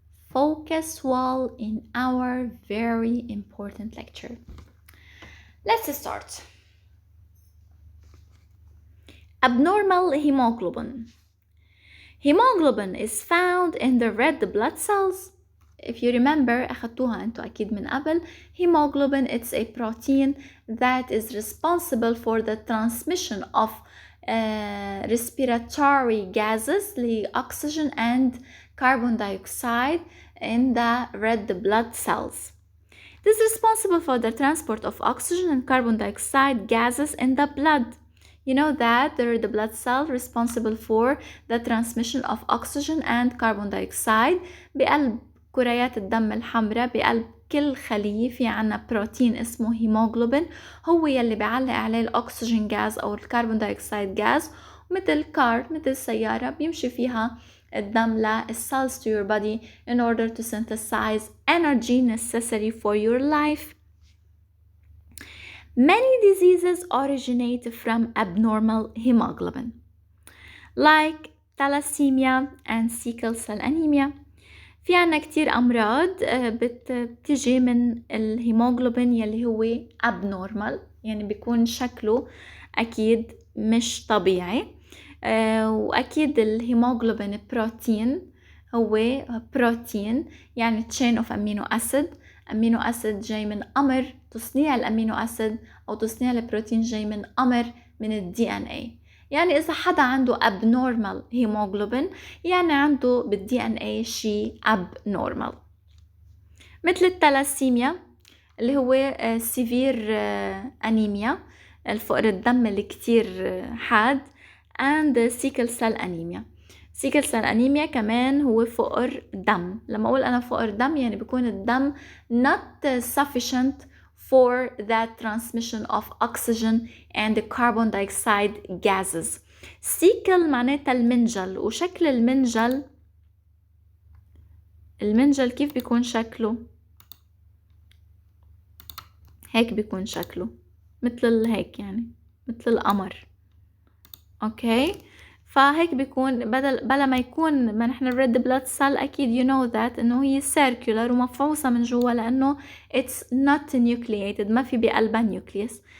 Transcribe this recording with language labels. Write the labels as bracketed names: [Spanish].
[English] Focus well in our very important lecture. Let's start. Abnormal hemoglobin. Hemoglobin is found in the red blood cells. If you remember [Arabic] أخدتوها أنتوا أكيد من قبل. [English] Hemoglobin, it's a protein that is responsible for the transmission of respiratory gases like oxygen and carbon dioxide in the red blood cells. It is responsible for the transport of oxygen and carbon dioxide gases in the blood. You know that there are the blood cells responsible for the transmission of oxygen and carbon dioxide. [Arabic] بقلب كريات الدم الحمراء بقلب كل خلية في عنا بروتين اسمه هيموغلوبين، هو يلي بيعلق عليه الأكسجين غاز أو الكربون دايوكسيد غاز. مثل كار، مثل سيارة بيمشي فيها الدم لل [English] cells to your body in order to synthesize energy necessary for your life. Many diseases originate from abnormal hemoglobin, like thalassemia and sickle cell anemia. [Arabic] في عنا كتير أمراض بتجي من الهيموغلوبين يلي هو abnormal، يعني بيكون شكله أكيد مش طبيعي. وأكيد الهيموغلوبين بروتين، هو بروتين يعني [English] chain of amino acid. [Arabic] أمينو أسيد جاي من قمر تصنيع الأمينو أسيد أو تصنيع البروتين جاي من قمر من ال DNA. يعني إذا حدا عنده abnormal hemoglobin يعني عنده بال DNA شي abnormal. مثل التلاسيميا اللي هو severe anemia، الفقر الدم اللي كتير حاد، [English] and sickle cell anemia. [Arabic] sickle cell anemia كمان هو فقر دم. لما أقول أنا فقر دم يعني بيكون الدم [English] not sufficient for the transmission of oxygen and the carbon dioxide gases. [Arabic] sickle معناتها المنجل، وشكل المنجل كيف بيكون شكله؟ هيك بيكون شكله، مثل هيك يعني مثل القمر. اوكي، فهيك بيكون بلا ما يكون ما نحن الريد بلاد سيل اكيد [English] you know that [Arabic] انه هي circular ومفعوصة من جوا لانه [English] it's not nucleated، [Arabic] ما في بقلبها نيوكليوس.